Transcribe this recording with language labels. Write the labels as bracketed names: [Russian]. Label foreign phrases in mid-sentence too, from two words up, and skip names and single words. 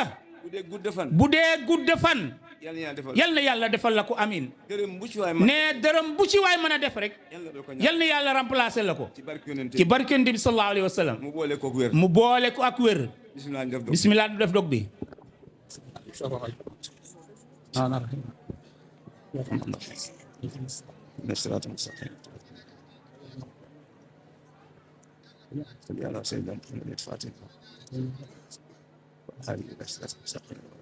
[Wolof] bu dee gudd fan bu dee gudd fan yàlla ñaan defal yal na yàlla defal la ko amin dërëm bu ci waay man ne dërëm bu ci waay mën a def rek yàlla doo ko ñaan yal na yàlla remplacer la ko ci barke yonent ci barke Yonent bi [Arabic] صلى الله عليه وسلم [Wolof] mu boole koog wér mu boole ko ak wér bismillah ñu def doog bismillah du def dog bi [Arabic] الصراط المستقيم صل على سيدنا محمد الفاتح هذه الصراط المستقيم